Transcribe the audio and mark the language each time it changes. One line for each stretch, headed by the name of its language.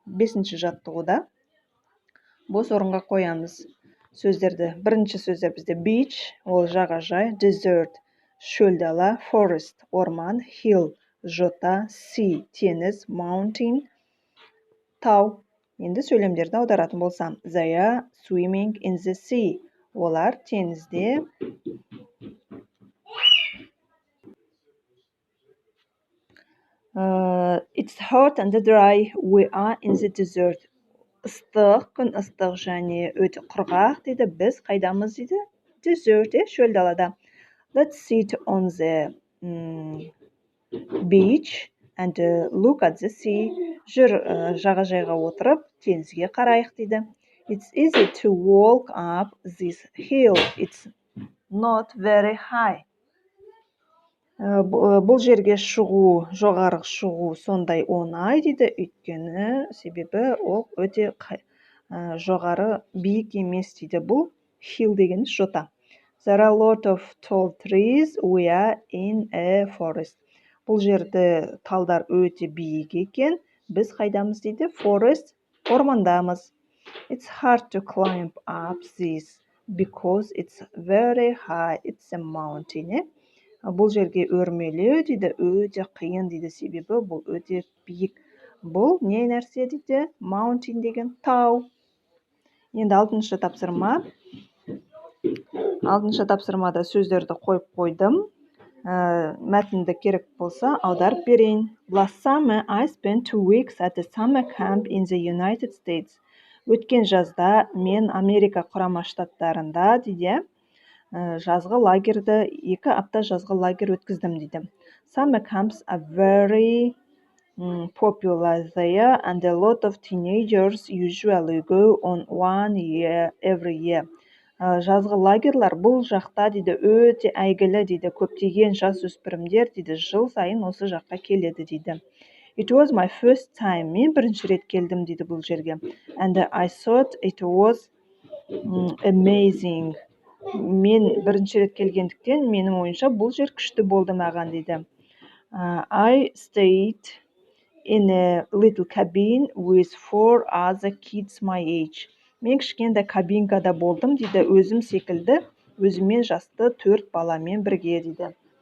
Kazakh: 5-ші жаттығуда бос орынға қоямыз сөздерді. Бірінші сөздер бізде beach, ол жағажай, desert, шөл дала, forest, орман, hill, жота, sea, теңіз, mountain, тау. Енді сөйлемдерді аударатын болсам,
English: they are swimming in the sea.
Kazakh: Олар теңізде.
English: It's hot and dry. We are in the desert.
Kazakh: Ыстық, күн ыстық және өте құрғақ дейді. Біз қайдамыз дейді? Desert, шөл далада.
English: Let's sit on the beach and look at the sea.
Kazakh: Жүр жағажайға отырып, теңізге қарайық дейді.
English: It's easy to walk up this hill. It's not very high.
Kazakh: Бұл жерге шығу, жоғары шығу сондай оңай дейді, өйткені себебі ол өте жоғары биік емес дейді. Бұл hill деген жота.
English: There are a lot of tall trees. We are in a forest.
Kazakh: Бұл жерде талдар өте биік екен. Біз қайдамыз дейді? Forest, ормандамыз.
English: It's hard to climb up this because it's very high. It's a mountain.
Kazakh: Бұл жерге өрмелеу дейді, өте қиын дейді, себебі бұл өте биік. Бұл не нәрсе дейді? Mountain деген тау. Енді 6-шы тапсырма. 6-шы тапсырмада сөздерді қойып қойдым. Мәтінді керек болса аударып берейін.
English: Last summer I spent 2 weeks at a summer camp in the United States.
Kazakh: Өткен жазда мен Америка құрама штаттарында дейді, жазғы лагерді, 2 апта жазғы лагер өткіздім дейді.
English: Summer camps are very popular there and a lot of teenagers usually go on one year every year.
Kazakh: Жазғы лагерлар бұл жақта дейді, өте әйгілі дейді, көптеген жас өспірімдер дейді, жыл сайын осы жаққа келеді дейді.
English: It was my first time.
Kazakh: Мен бірінші рет келдім дейді бұл жерге.
English: And I thought it was amazing.
Kazakh: Мен бірінші рет келгендіктен менің ойымша бұл жер күшті болды маған дейді.
English: I stayed in a little cabin with 4 other kids my age.
Kazakh: Мен кішкентай кабинкада болдым дейді, өзім секілді өзімен жасты 4 баламен бірге дейді.